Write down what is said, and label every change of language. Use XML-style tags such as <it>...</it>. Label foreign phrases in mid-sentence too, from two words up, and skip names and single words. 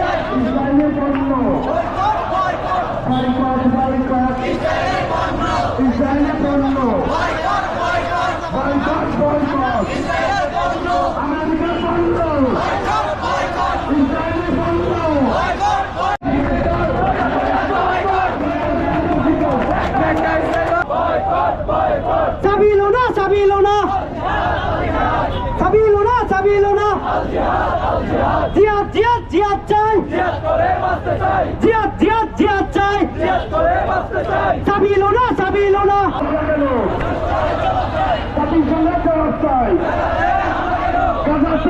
<bn>ইসরায়েলের পণ্য বয়কট বয়কট ইসরায়েলের পণ্য বয়কট বয়কট আমেরিকার পণ্য ইসরায়েলের পণ্য Sabilona, Sabilona, Sabilona, Sabilona. Jihad, jihad, jihad চাই। Jihad, jihad, jihad চাই। Sabilona, Sabilona. জাতিসংঘের জবাব চাই গাজাতে</bn>